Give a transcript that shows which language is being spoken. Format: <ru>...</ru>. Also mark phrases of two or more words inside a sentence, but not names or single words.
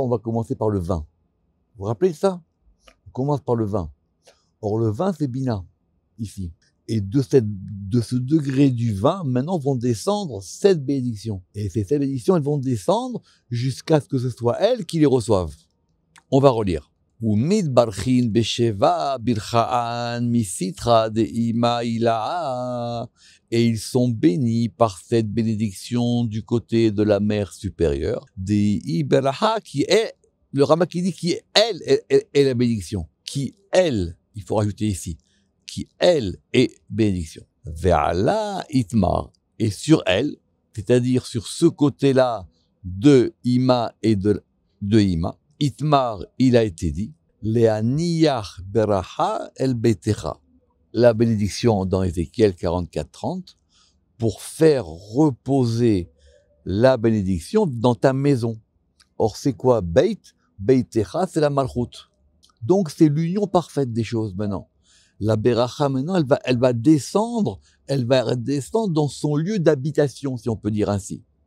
<fr>On va commencer par le vin. Vous vous rappelez de ça? On commence par le vin. Or, le vin, c'est Bina, ici. Et de ce degré du vin, maintenant, vont descendre 7 bénédictions. Et ces 7 bénédictions, elles vont descendre jusqu'à ce que ce soit elles qui les reçoivent. On va relire.</fr> <arc>ומתברכין בשבע ברכאן מסיתרא דאמא הילאה,</arc> <fr>et ils sont bénis par cette bénédiction du côté de la mère supérieure,</fr> <arc>דאיהי ברכה,</arc> <fr>qui est, le Rama qui dit qui elle est la bénédiction, qui elle, il faut rajouter ici, qui elle est bénédiction.</fr> <arc>ועלה אתמר,</arc> <fr>et sur elle, c'est-à-dire sur ce côté-là de Ima et de Ima, Itmar, il a été dit,</fr> <he>להניח ברכה אל ביתך,</he> <fr>la bénédiction dans Ézéchiel 44-30, pour faire reposer la bénédiction dans ta maison. Or, c'est quoi Beit? Beitecha, c'est la malchut. Donc, c'est l'union parfaite des choses maintenant. La beracha, maintenant, elle va descendre dans son lieu d'habitation, si on peut dire ainsi.</fr>